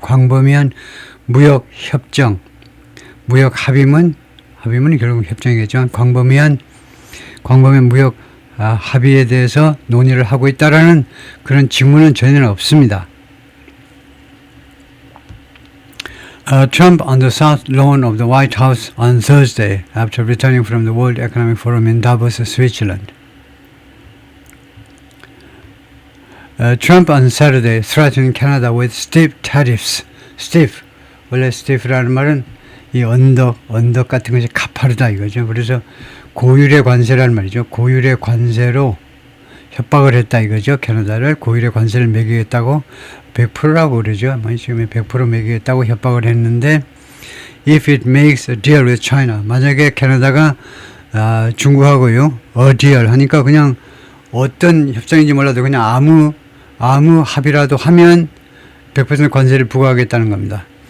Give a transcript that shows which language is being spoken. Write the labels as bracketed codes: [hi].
[ko] 광범위한 무역 협정. 무역 합의문 결국 협정이겠지만 광범위한 광범위한 무역 합의에 대해서 논의를 하고 있다라는 그런 징후는 전혀 없습니다. [en] Trump on the South Lawn of the White House on Thursday after returning from the World Economic Forum in Davos, Switzerland. Trump on Saturday threatened Canada with steep tariffs. Stiff. [ko] 원래 stiff라는 말은 이 언덕 같은 것이 가파르다 이거죠. 그래서 고율의 관세라는 말이죠. 고율의 관세로 협박을 했다 이거죠. 캐나다를 고율의 관세를 매기겠다고 100%라고 그러죠. 지금 100% 매기겠다고 협박을 했는데 [en] if it makes a deal with China [ko] 만약에 캐나다가 중국하고요 a deal 하니까 그냥 어떤 협상인지 몰라도 그냥 아무 합의라도 하면 100% 관세를 부과하겠다는 겁니다.